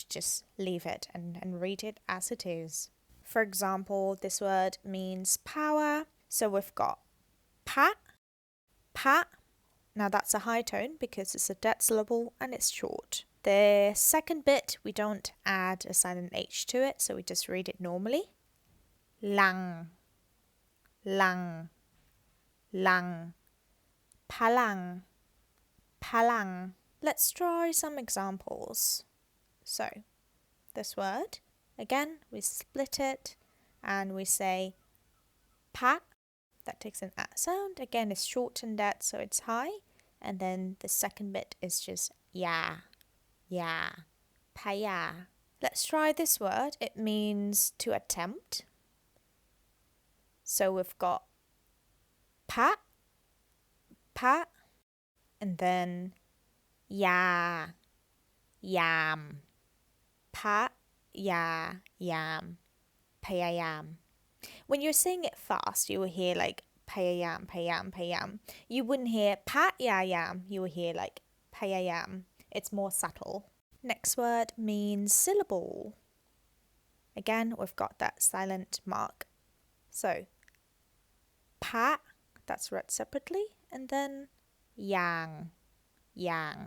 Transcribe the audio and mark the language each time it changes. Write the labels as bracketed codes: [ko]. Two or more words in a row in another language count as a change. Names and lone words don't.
[en] Just leave it and read it as it is. For example, this word means power. So we've got pa, pa. Now that's a high tone because it's a dead syllable and it's short. The second bit, we don't add a silent H to it, so we just read it normally. Lang, lang, lang. Palang, palang. Let's try some examples. So, this word, again, we split it and we say pa. That takes an A sound. Again, it's shortened that, so it's high. And then the second bit is just ya, ya, paya. Let's try this word. It means to attempt. So we've got pa, pa, and then ya, yam. Pa, ya, yam, payayam. When you're saying it fast, you will hear like payayam, payam, payam. You wouldn't hear pa, ya, yam. You will hear like payayam. It's more subtle. Next word means syllable. Again, we've got that silent mark. So, pa, that's read separately, and then yang, yang.